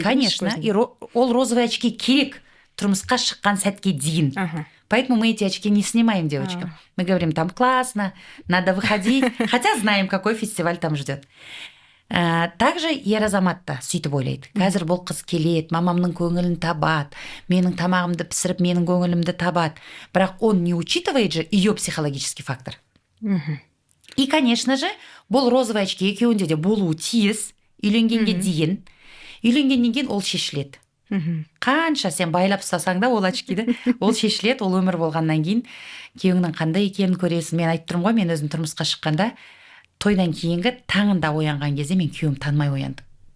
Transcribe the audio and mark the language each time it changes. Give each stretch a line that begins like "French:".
Kazakh: Конечно, ол
Russian: розовые очки
Kazakh: керек тұрмысқа шыққан сәтке дейін.
Russian: Поэтому мы эти очки не снимаем девочкам. Мы говорим, там классно, надо выходить, хотя знаем, какой фестиваль там ждет.
Kazakh: Также ер азамат та сөйтіп ойлайды. Қазір бұл қыз келеді, мамамның көңілін табады, менің тамағымды пісіріп, менің көңілімді табады. Бірақ
Russian: он не учитывает же ее психологический фактор. И, конечно же,
Kazakh: бұл
Russian: розовый очки
Kazakh: екеуінде де болуы тиіс, үйленгенге дейін. Үйленгеннен кейін ол шешіледі. Қанша сен байлап ұстасаң да ол очкиді, ол шешіледі, ол өмір болғаннан кейін күйеуіңнің қандай екенін көресің. Мен айтып тұрмын ғой, мен өзім тұрмысқа шыққанда тойдан кейінгі таңында оянған кезде мен күйеуім танымай ояндым.